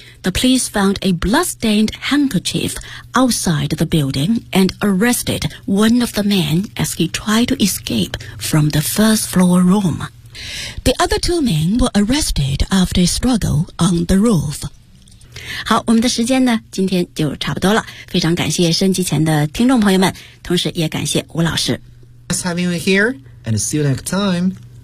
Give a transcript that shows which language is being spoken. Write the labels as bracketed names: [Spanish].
[English] The police found a blood-stained handkerchief outside the building and arrested one of the men as he tried to escape from the first floor room. The other two men were arrested after a struggle on the roof. [Chinese] 好，我们的时间呢今天就差不多了，非常感谢升级前的听众朋友们，同时也感谢吴老师。 [English] Nice having you here and see you next time.